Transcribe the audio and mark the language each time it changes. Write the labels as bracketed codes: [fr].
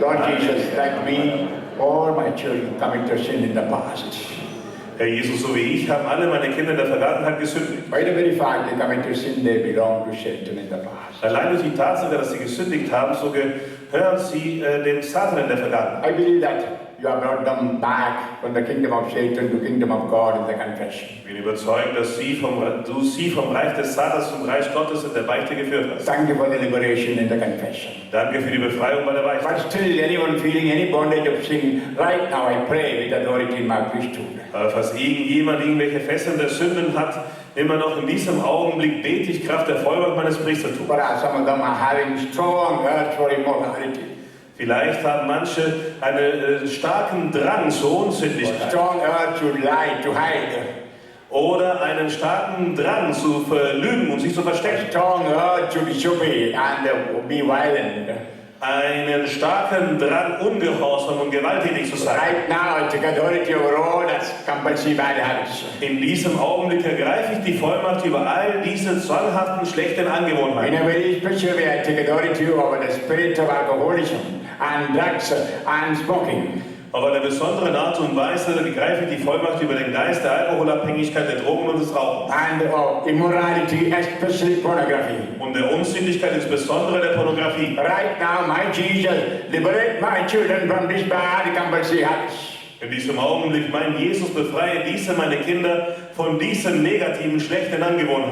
[en] Lord Jesus, like me, all my children committed sin in the past. [de] Herr Jesus, so wie ich, haben alle meine Kinder in der Vergangenheit gesündigt. [en] By the very fact they committed sin, they belong to Satan in the past. [de] Allein durch die Tatsache, dass sie gesündigt haben, so gehören sie dem Satan in der Vergangenheit. [en] I believe that you have brought them back from the kingdom of Satan to the kingdom of God in the confession. [de] Ich bin überzeugt, dass du sie vom Reich des Satans zum Reich Gottes in der Beichte geführt hast. [en] Thank you for the liberation in the confession. [de] Danke für die Befreiung bei der Beichte. [en] But still, anyone feeling any bondage of sin, right now I pray with authority in my priesthood. [de] Falls jemand irgendwelche Fesseln der Sünden hat, immer noch in diesem Augenblick bete ich Kraft der Vollmacht meines Priestertums. [en] But some of them are having strong urge for immortality. [de] Vielleicht haben manche einen starken Drang zur Unsittlichkeit. [en] Strong urge to lie, to hide. [de] Oder einen starken Drang zu verlügen und sich zu verstecken. [en] Strong urge to disobey and be violent. [de] Einen starken Drang, ungehorsam und gewalttätig zu sein. [en] Right now, I take authority over all that's compulsive bad habits. [de] In diesem Augenblick ergreife ich die Vollmacht über all diese zwanghaften, schlechten Angewohnheiten. [en] In a very special way, I take authority over the spirit of alcoholism and drugs and smoking. [de] Auf eine besondere Art und Weise ergreife ich die Vollmacht über den Geist der Alkoholabhängigkeit, der Drogen und des Rauchens. [en] And of immorality, especially pornography. [de] Und der Unsinnlichkeit, insbesondere der Pornografie. [en] Right now, my Jesus, liberate my children from this bad compulsive habits. [de] In diesem Augenblick, mein Jesus, befreie meine Kinder von diesen negativen, schlechten Angewohnheiten.